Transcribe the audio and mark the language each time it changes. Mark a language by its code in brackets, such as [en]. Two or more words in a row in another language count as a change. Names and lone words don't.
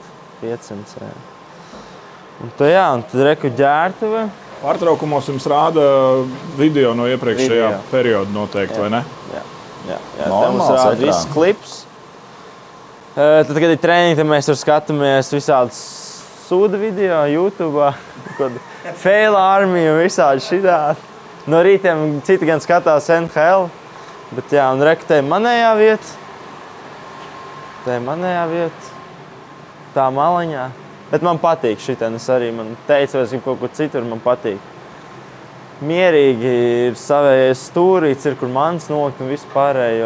[lv] 500, jā. Un tad reku ģērtuve. Pārtraukumos jums rāda video no iepriekšējā perioda noteikti, vai ne? Jā. Te mums rāda viss klips. Tad, kad ir treniņi, tad mēs tur skatāmies visādus sūda video YouTube, [en] fail army [lv] un visādi šitādi. No rītiem citi gan skatās NHL, bet jā, un reku te manējā vieta. Tā maliņā. Bet man patīk šitien. Es arī man teicu, vai es gribu kaut kur citur, man patīk. Mierīgi ir savējais stūrīts, ir kur mans nokt un visu pārējo.